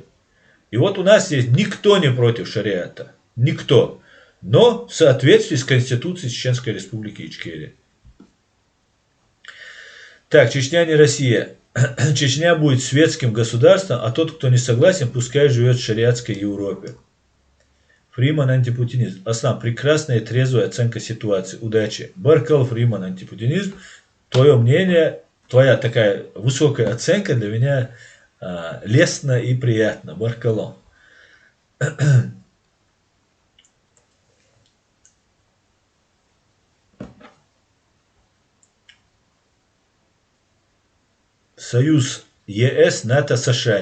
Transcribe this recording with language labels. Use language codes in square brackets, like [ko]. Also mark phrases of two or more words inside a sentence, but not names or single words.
[ru] И вот у нас есть никто не против шариата. Никто. Но в соответствии с Конституцией Чеченской Республики Ичкерия. Так, Чечня не Россия. Чечня будет светским государством, а тот, кто не согласен, пускай живет в шариатской Европе. Фриман антипутинизм. Аслан, прекрасная и трезвая оценка ситуации. Удачи. Баркал, Фриман антипутинизм. Твое мнение, твоя такая высокая оценка для меня лестна и приятна. Баркалом. Союз ЕС, НАТО, США.